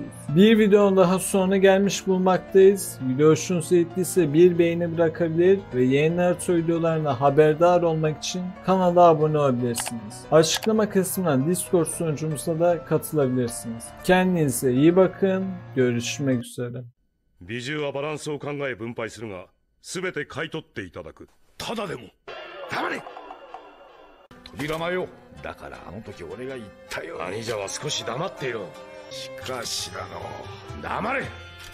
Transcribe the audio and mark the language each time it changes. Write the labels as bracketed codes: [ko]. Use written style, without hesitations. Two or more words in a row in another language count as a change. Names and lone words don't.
[tr] Bir videonun daha sonuna gelmiş bulunmaktayız. Video hoşunuza gittiyse bir beğeni bırakabilir ve yeni Naruto videolarına haberdar olmak için kanala abone olabilirsiniz. Açıklama kısmından Discord sunucumuza da katılabilirsiniz. Kendinize iyi bakın. Görüşmek üzere. [ja] 美獣はバランスを考え分配するが、すべて買い取っていただく。ただでも。黙れ。扉よ。だからあの時俺が言ったよ。兄者は少し黙っていろ。しかしだの。黙れ。